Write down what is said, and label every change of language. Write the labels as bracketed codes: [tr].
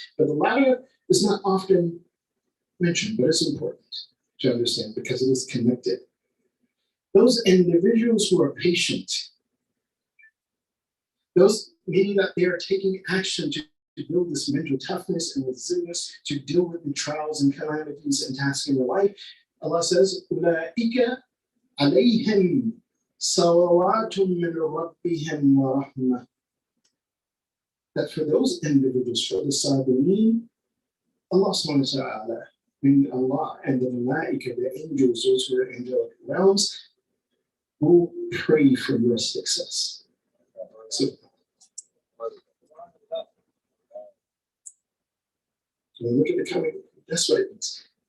[en] But the latter is not often mentioned, but it's important to understand because it is connected. Those individuals who are patient, those meaning that they are taking action to build this mental toughness and resilience to deal with the trials and calamities and tasks in their life. Allah says, [ar] أُولَٰئِكَ عَلَيْهِمْ صَلَوَاتٌ مِّن رَبِّهِمْ وَرَحْمَةٌ. [en] That for those individuals, for the Sabirin, Allah subhanahu wa ta'ala, meaning Allah and the Malaika, the angels, those who are angelic realms, will pray for your success. So look at the coming, that's what it means.